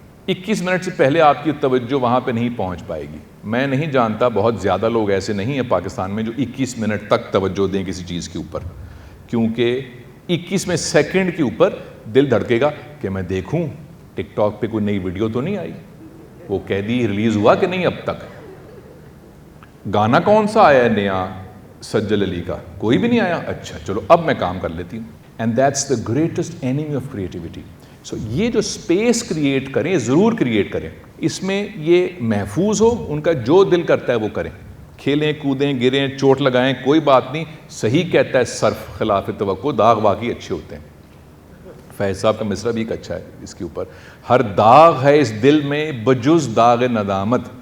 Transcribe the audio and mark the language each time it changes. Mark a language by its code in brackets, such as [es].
[ur] 21 minute سے پہلے آپ کی توجہ وہاں پہ نہیں پہنچ پائے گی. میں نہیں جانتا, بہت زیادہ لوگ ایسے نہیں ہیں پاکستان میں جو 21 منٹ تک توجہ دیں کسی چیز کے اوپر, کیونکہ 21 سیکنڈ کے اوپر دل دھڑکے گا کہ میں دیکھوں ٹک ٹاک پہ کوئی نئی ویڈیو تو نہیں آئی, وہ قیدی ریلیز ہوا کہ نہیں اب تک, گانا کون سا آیا ہے نیا سجل علی کا, کوئی بھی نہیں آیا, اچھا چلو اب میں کام کر لیتی ہوں. [en] And that's the greatest enemy of creativity. [ur] سو یہ جو اسپیس کریٹ کریں, ضرور کریٹ کریں, اس میں یہ محفوظ ہو, ان کا جو دل کرتا ہے وہ کریں, کھیلیں کودیں گریں چوٹ لگائیں کوئی بات نہیں, صحیح کہتا ہے صرف خلاف توقع, داغ واقعی اچھے ہوتے ہیں. فیض صاحب کا مصرع بھی ایک اچھا ہے اس کے اوپر, ہر داغ ہے اس دل میں بجز داغ ندامت.